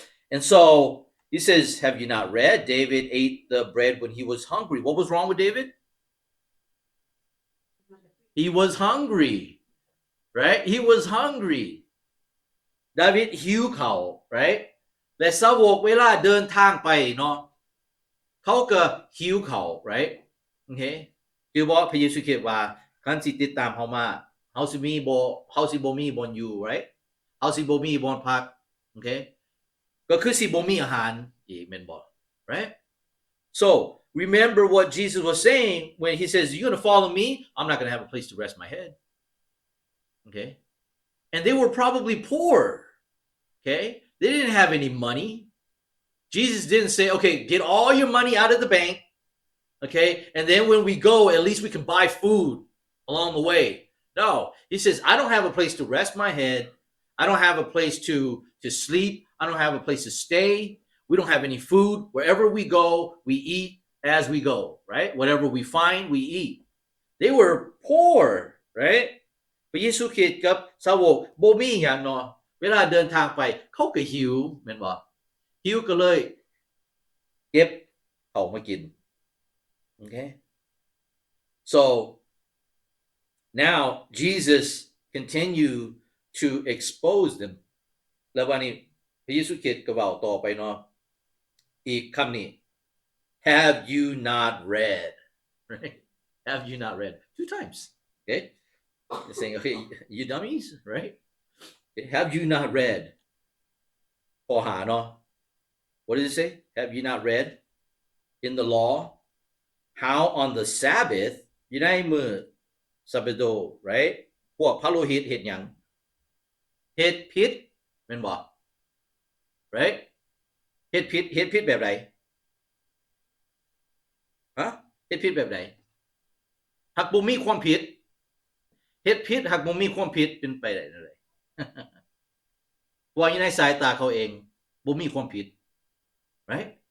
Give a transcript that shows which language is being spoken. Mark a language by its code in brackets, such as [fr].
[en] And so he says, have you not read? David ate the bread when he was hungry. What was wrong with David? He was hungry, right? He was hungry. [tts] David หิวข้าว right? และสาวกเวลาเดินทางไปเนาะเขาก็หิวข้าว right? Okay? คือบอกพระเยซูคริสต์ว่าคันสิติดตามเฮามาเฮาสิบ่มีบ่อนอยู่ right? เฮาสิบ่มีบ่อนพัก okay? ก็คือสิบ่มีอาหารอีกแม่นบ่ right? [en] So, remember what Jesus was saying when he says, you're going to follow me, I'm not going to have a place to rest my head. Okay? And they were probably poor. Okay? They didn't have any money. Jesus didn't say, okay, get all your money out of the bank. Okay? And then when we go, at least we can buy food along the way. No. He says, I don't have a place to rest my head. I don't have a place to sleep. I don't have a place to stay. We don't have any food. Wherever we go, we eat as we go, right? Whatever we find, we eat. They were poor, right? [tts] พระเยซูคริสต์กับสาวกบ่มีหยังเนาะเวลาเดินทางไปเขาก็หิวแม่นบ่หิวก็เลยเก็บข้าวมากิน Okay? [en] So now Jesus continue to expose them. [tts] แล้ววันนี้พระเยซูคริสต์ก็เว้าต่อไปเนาะอีกคำนี้ [en] have you not read, right? Have you not read? 2 times, okay? They're saying, okay, you dummies, right? Okay, have you not read? [tts] ข้อหาเนาะ [en] What does it say? Have you not read in the law how on the Sabbath [tts] อยู่ในมื้อ [en] Sabbath, right? [tts] พวกพระโลหิตเฮ็ดหยังเฮ็ดผิดแม่นบ่ right? เฮ็ดผิดแบบใดฮะเฮ็ดผิดแบบใดหากบ่มีความผิดเฮ็ดผิดหากบ่มีความผิดเป็นไปได้เลย เพราะอยู่ในสายตาเขาเองบ่มีความผิด right?